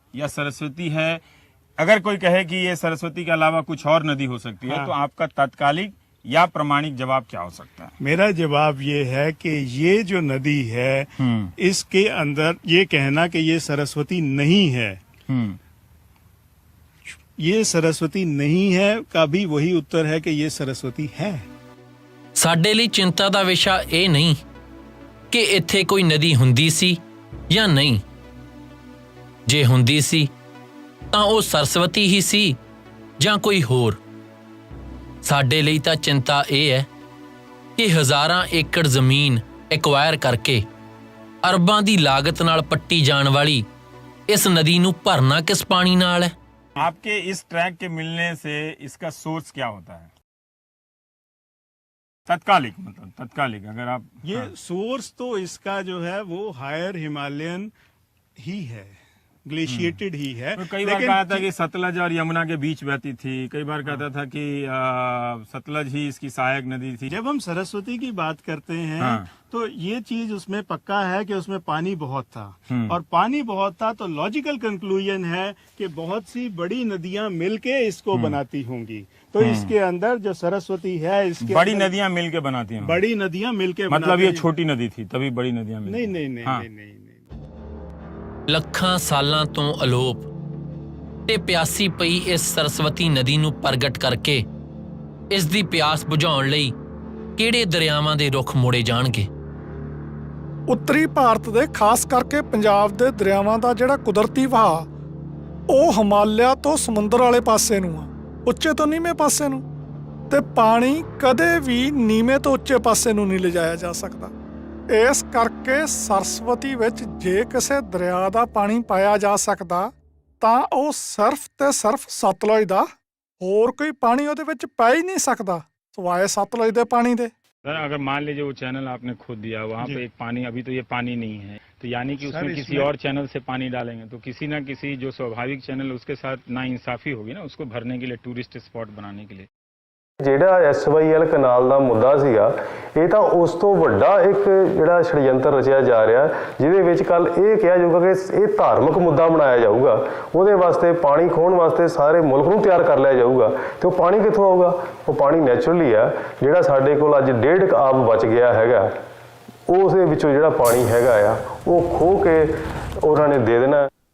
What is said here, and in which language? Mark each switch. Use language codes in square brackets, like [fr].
[hi] या सरस्वती है, अगर कोई कहे कि ये सरस्वती के अलावा कुछ और नदी हो सकती है, तो आपका तात्कालिक या प्रमाणिक जवाब क्या हो सकता है? मेरा जवाब ये है कि ये जो नदी है इसके अंदर ये कहना कि ये सरस्वती नहीं है, ये सरस्वती नहीं है का भी वही उत्तर है कि ये सरस्वती है। [pa] साडे ਲਈ चिंता ਦਾ विषा ਇਹ नहीं कि ਇੱਥੇ ਕੋਈ ਨਦੀ ਹੁੰਦੀ ਸੀ ਜਾਂ ਨਹੀਂ। ਜੇ ਹੁੰਦੀ ਸੀ ਤਾਂ ਉਹ ਸਰਸਵਤੀ ਹੀ ਸੀ ਜਾਂ ਕੋਈ ਹੋਰ। ਸਾਡੇ ਲਈ ਤਾਂ ਚਿੰਤਾ ਇਹ ਹੈ ਕਿ ਹਜ਼ਾਰਾਂ ਏਕੜ ਜ਼ਮੀਨ ਐਕਵਾਇਰ ਕਰਕੇ ਅਰਬਾਂ ਦੀ ਲਾਗਤ ਨਾਲ ਪੱਟੀ ਜਾਣ ਵਾਲੀ ਇਸ ਨਦੀ ਨੂੰ ਭਰਨਾ ਕਿਸ ਪਾਣੀ ਨਾਲ ਹੈ? [hi] आपके इस ट्रैक के मिलने से इसका सोर्स क्या होता है? तत्कालिक, मतलब तत्कालिक अगर आप ये सोर्स तो इसका जो है वो हायर हिमालयन ही है, ग्लेशिएटेड ही है। तो कई बार कहा था कि सतलज और यमुना के बीच बहती थी, कई बार कहता था कि सतलज ही इसकी सहायक नदी थी। जब हम सरस्वती की बात करते हैं तो ये चीज उसमें पक्का है कि उसमें पानी बहुत था, और पानी बहुत था तो लॉजिकल कंक्लूजन है कि बहुत सी बड़ी नदियां मिलके इसको बनाती होंगी। तो इसके अंदर जो सरस्वती है, इसके बड़ी नदियां मिलके बनाती हैं, बड़ी नदियां मिलके मतलब ये छोटी नदी थी तभी बड़ी नदियां मिलती। नहीं। [pa] ਲੱਖਾਂ ਸਾਲਾਂ ਤੋਂ ਅਲੋਪ ਤੇ ਪਿਆਸੀ ਪਈ ਇਸ ਸਰਸਵਤੀ ਨਦੀ ਨੂੰ ਪ੍ਰਗਟ ਕਰਕੇ ਇਸ ਦੀ ਪਿਆਸ ਬੁਝਾਉਣ ਲਈ ਕਿਹੜੇ ਦਰਿਆਵਾਂ ਦੇ ਰੁੱਖ ਮੋੜੇ ਜਾਣਗੇ? ਉੱਤਰੀ ਭਾਰਤ ਦੇ ਖਾਸ ਕਰਕੇ ਪੰਜਾਬ ਦੇ ਦਰਿਆਵਾਂ ਦਾ ਜਿਹੜਾ ਕੁਦਰਤੀ ਵਹਾਅ ਉਹ ਹਿਮਾਲਿਆ ਤੋਂ ਸਮੁੰਦਰ ਵਾਲੇ ਪਾਸੇ ਨੂੰ ਆ, ਉੱਚੇ ਤੋਂ ਨੀਵੇਂ ਪਾਸੇ ਨੂੰ, ਤੇ ਪਾਣੀ ਕਦੇ ਵੀ ਨੀਵੇਂ ਤੋਂ ਉੱਚੇ ਪਾਸੇ ਨੂੰ ਨਹੀਂ ਲਿਜਾਇਆ ਜਾ ਸਕਦਾ। ਇਸ ਕਰਕੇ ਸਰਸਵਤੀ ਵਿੱਚ ਜੇ ਕਿਸੇ ਦਰਿਆ ਦਾ ਪਾਣੀ ਪਾਇਆ ਜਾ ਸਕਦਾ ਤਾਂ ਉਹ ਸਿਰਫ ਤੇ ਸਿਰਫ ਸਤਲੁਜ ਦਾ, ਹੋਰ ਕੋਈ ਪਾਣੀ ਉਹਦੇ ਵਿੱਚ ਪੈ ਹੀ ਨਹੀਂ ਸਕਦਾ ਸਿਵਾਏ सतलुज ਦੇ ਪਾਣੀ ਦੇ। [hi] सर अगर मान लीजिए वो चैनल आपने खुद दिया, वहाँ पे एक पानी, अभी तो ये पानी नहीं है, तो यानी कि उसमें किसी और चैनल से पानी डालेंगे तो किसी ना किसी जो स्वाभाविक चैनल उसके साथ नाइंसाफी होगी ना, उसको भरने के लिए, टूरिस्ट स्पॉट बनाने के लिए। [pa] ਜਿਹੜਾ SYL ਕਨਾਲ ਦਾ ਮੁੱਦਾ ਸੀਗਾ, ਇਹ ਤਾਂ ਉਸ ਤੋਂ ਵੱਡਾ ਇੱਕ ਜਿਹੜਾ ਛੜਯੰਤਰ ਰਚਿਆ ਜਾ ਰਿਹਾ, ਜਿਹਦੇ ਵਿੱਚ ਕੱਲ ਇਹ ਕਿਹਾ ਜਾਊਗਾ ਕਿ ਇਹ ਧਾਰਮਿਕ ਮੁੱਦਾ ਬਣਾਇਆ ਜਾਊਗਾ, ਉਹਦੇ ਵਾਸਤੇ ਪਾਣੀ ਖੋਹਣ ਵਾਸਤੇ ਸਾਰੇ ਮੁਲਕ ਨੂੰ ਤਿਆਰ ਕਰ ਲਿਆ ਜਾਊਗਾ। ਤੇ ਉਹ ਪਾਣੀ ਕਿੱਥੋਂ ਆਊਗਾ? ਉਹ ਪਾਣੀ ਨੈਚੁਰਲੀ ਆ, ਜਿਹੜਾ ਸਾਡੇ ਕੋਲ ਅੱਜ 1.5 ਆਬ ਬਚ ਗਿਆ ਹੈਗਾ, ਉਸ ਦੇ ਵਿੱਚੋਂ ਜਿਹੜਾ ਪਾਣੀ ਹੈਗਾ ਆ ਉਹ ਖੋਹ ਕੇ ਉਹਨਾਂ ਨੇ ਦੇ ਦੇਣਾ।